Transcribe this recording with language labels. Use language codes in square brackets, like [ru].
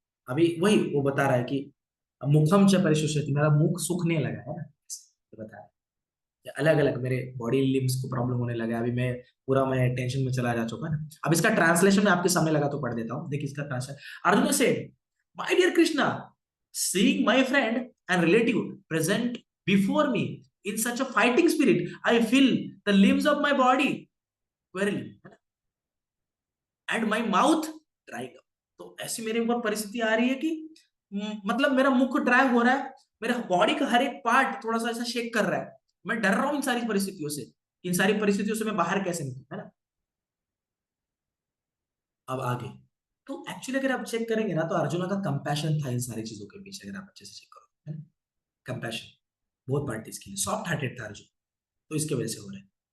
[hi] अभी वही वो बता रहा है कि [sa] मुखम च परिशुष्यति, [hi] मेरा मुख सूखने लगा है ना, ये बता रहा है। अलग अलग मेरे बॉडी लिम्स को प्रॉब्लम होने लगा है। अभी मैं टेंशन में चला जा चुका ना। अब इसका ट्रांसलेशन मैं आपके सामने लगा तो पढ़ देता हूँ, देखिए इसका ट्रांसलेशन। अर्जुन से, [en] My dear Krishna, seeing my friend and relative present before me in such a fighting spirit, I feel the limbs of my body quivering and my mouth drying up। [hi] तो ऐसी मेरे ऊपर परिस्थिति आ रही है कि मतलब मेरा मुख ड्राई हो रहा है, मेरा बॉडी का हर एक पार्ट थोड़ा सा ऐसा शेक कर रहा है। मैं डर रहा हूं इन सारी परिस्थितियों से, इन सारी परिस्थितियों से मैं बाहर कैसे निकलूं, है ना। अब आगे तो एक्चुअली अगर आप चेक करेंगे ना, तो अर्जुना का कंपैशन था इन सारी चीजों के पीछे, अगर आप अच्छे से चेक करो, है ना, कंपैशन बहुत पार्टीज के लिए, सॉफ्ट हार्टेड था अर्जुन, तो इसके वजह से हो रहा है।